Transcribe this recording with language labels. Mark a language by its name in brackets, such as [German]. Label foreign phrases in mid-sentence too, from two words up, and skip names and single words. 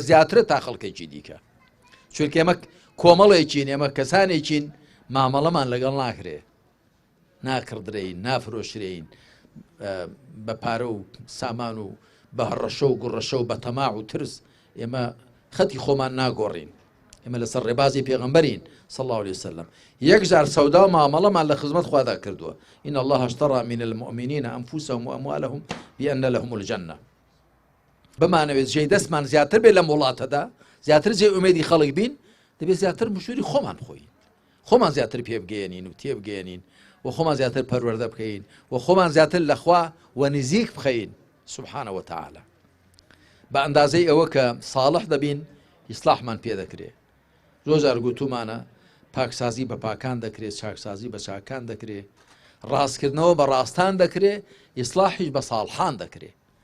[Central Kurdish] زیاترە تا خەڵکێکی دیکە چونکە ئێمە کۆمەڵێکین ئێمە کەسانێکین مامەڵەمان لەگەڵ ناکرێ ناکردرین نافرۆشرین بە پارە و سامان و بە هەڕەشە و گوڕەشە و بە تەماع و ترس ئێمە خەتی خۆمان ناگۆڕین ئێمە لەسەر ڕێبازی پێغەمبەرین [Arabic] صلى الله عليه وسلم [Central Kurdish] یەک جار سەودا و مامەڵەمان لە خزمەت خوادا کردووە [Arabic] إن الله اشترى من المؤمنين أنفسهم وأموالهم بأن لهم الجنة [Central Kurdish] بمانەوێت جێی دەستمان زیاتر بێ لە وڵاتەدا زیاتر جێ ئومێدی خەڵک بین دەبێت زیاتر مشوری خۆمان خۆین خۆمان زیاتر پێبگەێنین و تێبگەێنین و خۆمان زیاتر پەروەردە بکەین و خۆمان زیاتر لەخوا و نزیک بخەین [Arabic] سبحانه وتعالى [Central Kurdish] بە ئەندازەی ئەوە کە ساڵح دەبین ئیسلاحمان پێ دەکرێت زۆر جار گوتومانە پاکسازی بە پاکان دەکرێت چاکسازی بە چاکان دەکرێت ڕاستکردنەوە بە ڕاستان دەکرێت ئیسلاحیش بە ساڵحان دەکرێت